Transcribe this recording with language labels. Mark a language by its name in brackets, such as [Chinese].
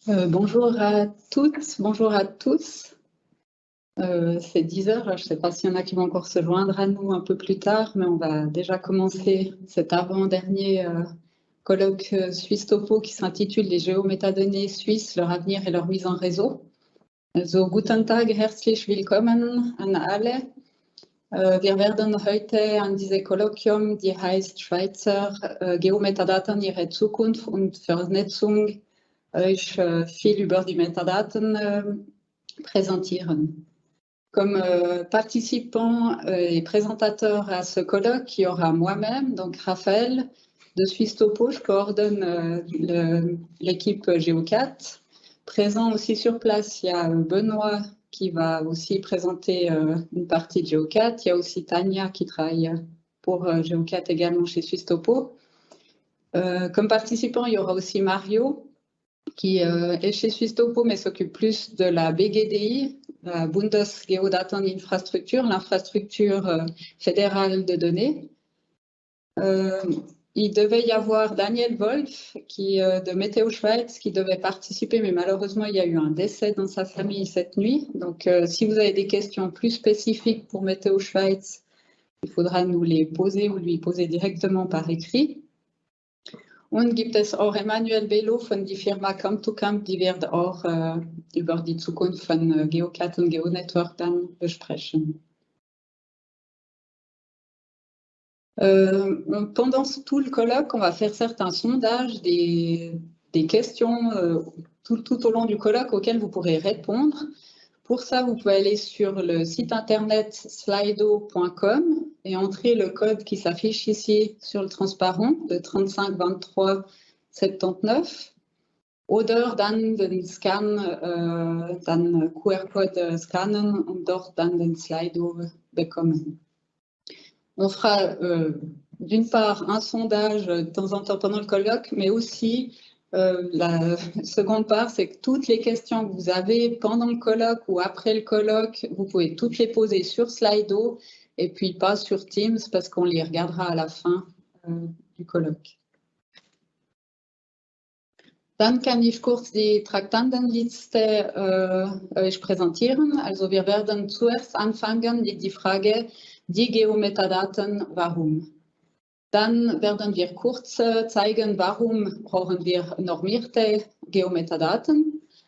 [French] Bonjour à toutes, bonjour à tous. C'est 10 heures, je ne sais pas s'il y en a qui vont encore se joindre à nous un peu plus tard, mais on va déjà commencer cet avant-dernier colloque Suisse Topo qui s'intitule Les géométadonnées suisses, leur avenir et leur mise en réseau. [German] So, guten Tag, herzlich willkommen an alle. Wir werden heute an diesem Kolloquium, die heißt Schweizer Geometadaten, ihre Zukunft und Vernetzung, euch viel über die Metadaten présentieren. [French] Comme participants et présentateurs à ce colloque, il y aura moi-même, donc Raphaël, de Suisse Topo, je coordonne l'équipe Géo4. Présent aussi sur place, il y a Benoît qui va aussi présenter une partie de Géo4. Il y a aussi Tania qui travaille pour Géo4 également chez Suisse Topo. Comme participant, il y aura aussi Mario qui est chez Suisse Topo mais s'occupe plus de la BGDI, la Bundesgeodateninfrastruktur, l'infrastructure fédérale de données. Il devait y avoir Daniel Wolf de Météo Schweiz qui devait participer, mais malheureusement, il y a eu un décès dans sa famille cette nuit. Donc, si vous avez des questions plus spécifiques pour Météo Schweiz, il faudra nous les poser ou lui poser directement par écrit. [German] Und gibt es auch Emanuel Bello von der Firma Camp2Camp, die wird auch über die Zukunft von GeoCat und GeoNetwork dann besprechen. [French] Pendant tout le colloque, on va faire certains sondages, des questions tout au long du colloque auxquelles vous pourrez répondre. Pour ça, vous pouvez aller sur le site internet slido.com et entrer le code qui s'affiche ici sur le transparent de 35 23 79 [German] oder dann den Scan, dann QR-Code scannen und dort dann den Slido bekommen. [French] On fera d'une part un sondage de temps en temps pendant le colloque, mais aussi la seconde part, c'est que toutes les questions que vous avez pendant le colloque ou après le colloque, vous pouvez toutes les poser sur Slido et puis pas sur Teams parce qu'on les regardera à la fin du colloque. [German] Dann kann ich kurz die Traktandenliste euch präsentieren. Also wir werden zuerst anfangen mit der Frage, die Geometadaten, warum? Dann werden wir kurz zeigen, warum brauchen wir normierte Geometadaten.